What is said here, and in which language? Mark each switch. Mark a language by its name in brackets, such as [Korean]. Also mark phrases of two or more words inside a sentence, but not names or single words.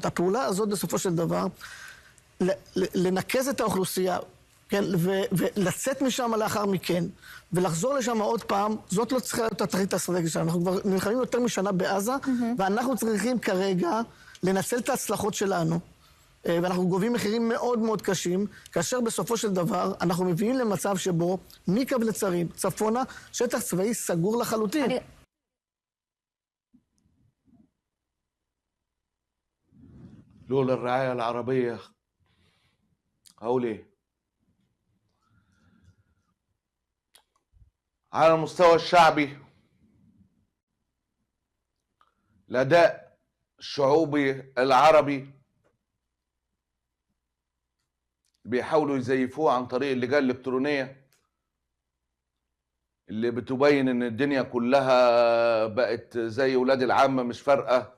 [Hebrew] הפעולה הזאת בסופו של דבר, לנקז את האוכלוסייה, כן, ולצאת משם לאחר מכן, ולחזור לשם עוד פעם, זאת לא צריכה להיות התכלית האסטרטגית שלנו. אנחנו כבר נלחמים יותר משנה בעזה, ואנחנו צריכים כרגע לנצל את ההצלחות שלנו, ואנחנו גובים מחירים מאוד מאוד קשים, כאשר בסופו של דבר אנחנו מביאים למצב שבו מקו נצרים צפונה, שטח צבאי סגור לחלוטין. [Arabic] لولا الرعاية العربية هقول ايه؟ على المستوى الشعبي الأداء الشعوبي العربي بيحاولوا يزيفوه عن طريق اللجان الإلكترونية اللي بتبين إن الدنيا كلها بقت زي ولاد العامة مش فارقة.